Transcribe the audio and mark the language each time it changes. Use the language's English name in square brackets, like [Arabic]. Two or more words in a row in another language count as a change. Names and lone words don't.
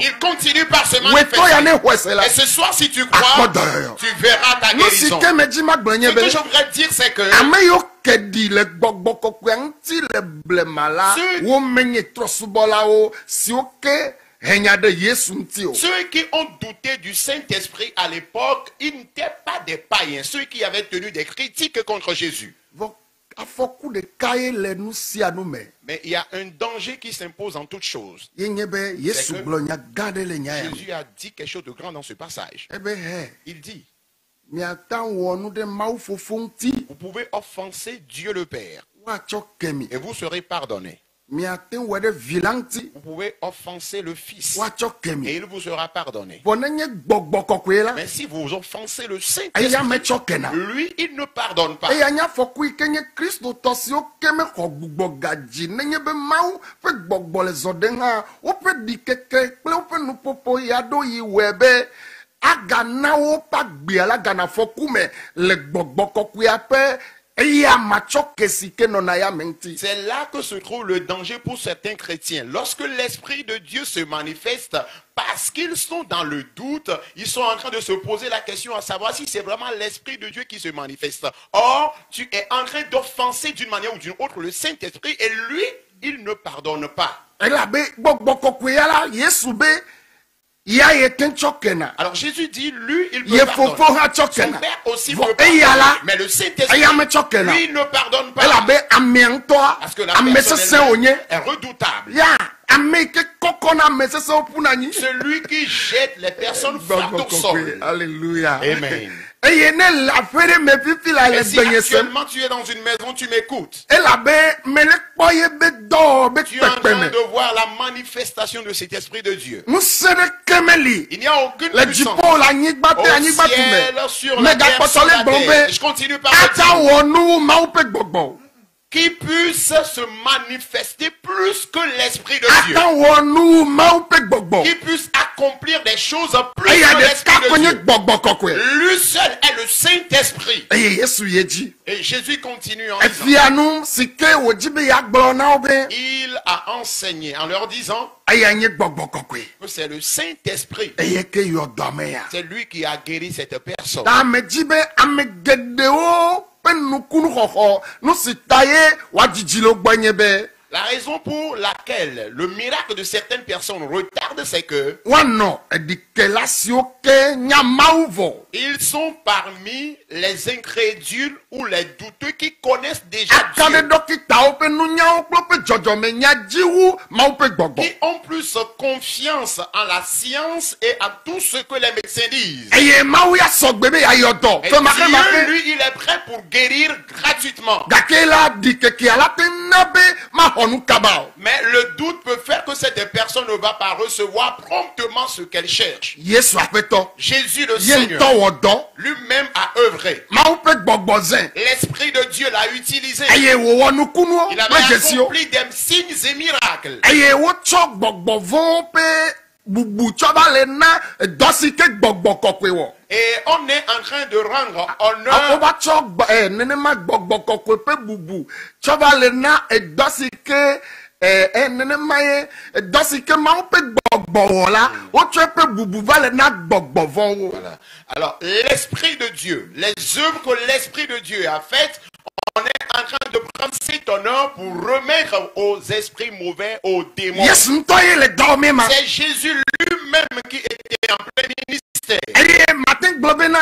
[French] Il continue par se [Ewe] weto ya ne [French] manifester. [Ewe] hwesela [French] Et ce soir, si tu crois, [Ewe] Akpọdọ. [French] tu verras ta [Ewe] no si [French] guérison. [Ewe] keme ji magblonye [French] Ce [Ewe] be [French] que je voudrais dire, c'est que [Ewe] ame yo kedi le gbɔgbɔ kɔkɔe ŋuti le blema la [French] Ce- [Ewe] wo menye trɔsubɔlawo siwo ke henya ɖe Yesu ŋuti o. [French] ceux qui ont douté du Saint-Esprit à l'époque, ils n'étaient pas des païens. Ceux qui avaient tenu des critiques contre Jésus. [Ewe] Vɔ afɔku ɖeka ye le nu sia nu me [French] Mais il y a un danger qui s'impose en toutes choses. [Ewe] ye nye be Yesu [French] que [Ewe] gblɔ nya gã ɖe le nya ya me. [French] Jésus a dit quelque chose de grand dans ce passage. [Ewe] Ebe hɛ [French] Il dit, [Ewe] miata wɔ nu ɖe Mawu fofo ŋuti [French] vous pouvez offenser Dieu le Père [Ewe] woatsɔ kemi. [French] et vous serez pardonné. [Ewe] Miate wɔ ɖe vi la ŋuti [French] Vous pouvez offenser le Fils [Ewe] woatsɔ [French] et [Ewe] kemi. [French] il vous sera pardonné. [Ewe] Vɔ ne nye gbɔgbɔ kɔkɔe la [French] Mais si vous offensez le [Ewe] eya [French] Saint-Esprit, [Ewe] metsɔ kena. [French] lui, il ne pardonne pas. [Ewe] eya nya afɔku yi ke nye kristotɔ siwo ke mexɔ gbugbɔ gadzi nenye be Mawu ƒe gbɔgbɔ le zɔ ɖe hã woƒe ɖikeke kple woƒe nuƒoƒo ya ɖo yi wɔe be agana woƒe agbea la gana afɔku me le gbɔgbɔ kɔkɔea ƒe eya matsɔ ke si ke nɔna ya me ŋuti. [French] C'est là que se trouve le danger pour certains chrétiens. Lorsque l'Esprit de Dieu se manifeste, parce qu'ils sont dans le doute, ils sont en train de se poser la question à savoir si c'est vraiment l'Esprit de Dieu qui se manifeste. Or, tu es en train d'offenser d'une manière ou d'une autre le Saint-Esprit et lui, il ne pardonne pas. [Ewe] elabe gbɔgbɔ kɔkɔea la Yesu be ya ye te tsɔ kena [French] Alors Jésus dit, lui, il [Ewe] ye [French] peut [Ewe] fofo [French] pardonner. [Ewe] hã tsɔ [French] Son [Ewe] kena [French] Père aussi [Ewe] Vɔ [French] peut [Ewe] eya [French] pardonner. [Ewe] la [French] Mais le Saint-Esprit, [Ewe] eya metsɔ kena [French] lui, ne pardonne pas. [Ewe] elabe amea ŋutɔa [French] Parce que la [Ewe] ame [French] personne [Ewe] sesẽ wonye. [French] est redoutable. [Ewe] Ya, ame yi ke kɔkɔ na ame sesẽwo ƒuna nyi. [French] Celui qui jette les personnes flattes au sol. Alléluia. Amen. [Ewe] Eye ne le aƒe ɖe me fifi la le [French] Et si [Ewe] gbenye sem. [French] actuellement tu es dans une maison, tu m'écoutes. [Ewe] Elabe mele kpɔ ye be dɔ be [French] Tu es en [Ewe] kpekpe [French] train [Ewe] me. [French] de voir la manifestation de cet esprit de Dieu. [Ewe] Ŋusẽ ɖeke meli. [French] Il n'y a aucune [Ewe] Le [French] puissance [Ewe] dziƒo le anyigba [French] au [Ewe] te anyigba tu [French] ciel, [Ewe] me. [French] sur la terre, [Ewe] Megakpɔtɔ [French] sur [Ewe] le [French] la [Ewe] gblɔm [French] terre. [Ewe] be [French] Je continue par le [Ewe] ata [French] dire. [Ewe] wɔ nu Mawu ƒe gbɔgbɔ. [French] Qui puisse se manifester plus que l'esprit de Dieu. [Ewe] Ata wɔ nu Mawu ƒe gbɔgbɔ. [French] Qui puisse accomplir des choses plus [Ewe] Eya [French] que [Ewe] ɖeka [French] l'esprit [Ewe] ko [French] de [Ewe] nye [French] Dieu. [Ewe] gbɔgbɔ kɔkɔe. [French] Lui seul est le Saint-Esprit. [Ewe] Eye Yesu ye dzi. [French] Et Jésus continue en disant, [Ewe] Efia nu si ke wòdzi be yeagblɔ na wo be [French] il a enseigné en leur disant [Ewe] eya nye gbɔgbɔ kɔkɔe. [French] que c'est le Saint-Esprit. [Ewe] Eye ke yɔ dɔ me ya. [French] C'est lui qui a guéri cette personne. [Ewe] Ta ame dzi be ame geɖewo ƒe nukunuxɔxɔ nu si ta ye woadzidzi le wo gbɔ nye be [French] La raison pour laquelle le miracle de certaines personnes retarde, c'est que [Ewe] woanɔ eɖikela siwo ke nya Mawu vɔ. [French] ils sont parmi les incrédules ou les douteux qui connaissent déjà [Ewe] Aka ɖe [French] Dieu, [Ewe] ɖɔkitawo ƒe nunyawo kple woƒe dzɔdzɔmenya dzi wu Mawu ƒe gbɔgbɔ. [French] qui ont plus confiance en la science et en tout ce que les médecins disent. [Ewe] Eye Mawu ya sɔgbe be yayɔ dɔ. [French] Et [Ewe] Femaxemaxe. [French] Dieu, lui, il est prêt pour guérir gratuitement. [Ewe] Gake la ɖikekea la te na be maxɔ nu kaba o. [French] Mais le doute peut faire que cette personne ne va pas recevoir promptement ce qu'elle cherche. [Ewe] Yesu aƒetɔ. [French] Jésus le [Ewe] Ye [French] Seigneur [Ewe] ŋutɔ wɔ dɔ. [French] lui-même a œuvré. [Ewe] Mawu ƒe gbɔgbɔ zẽ. [French] L'Esprit de Dieu l'a utilisé. [Ewe] Eye wòwɔ nukunuwo [French] Il [Ewe] kple [French] avait [Ewe] dzesiwo. [French] accompli des signes et miracles. [Ewe] Eye wotsɔ gbɔgbɔ vɔwo ƒe bubu tsɔ va le na dɔ si ke gbɔgbɔ kɔkɔe wɔ. [French] Et on est en train de rendre [Ewe] Aƒo [French] honneur [Ewe] va tsɔ nenema gbɔgbɔ kɔkɔe ƒe bubu tsɔ va le na dɔ si ke nenema ye dɔ si ke Mawu ƒe gbɔgbɔ wɔ la wotsɔ eƒe bubu va le na gbɔgbɔ vɔwo. [French] Voilà. Alors, l'Esprit de Dieu, les œuvres que l'Esprit de Dieu a faites, on est en train de prendre cet honneur pour remettre aux esprits mauvais, aux démons. [Ewe] Yesu ŋutɔ ye le dɔ mi ma. [French] C'est Jésus lui-même qui était en plein ministère. [Ewe] Eye mate gblɔ be na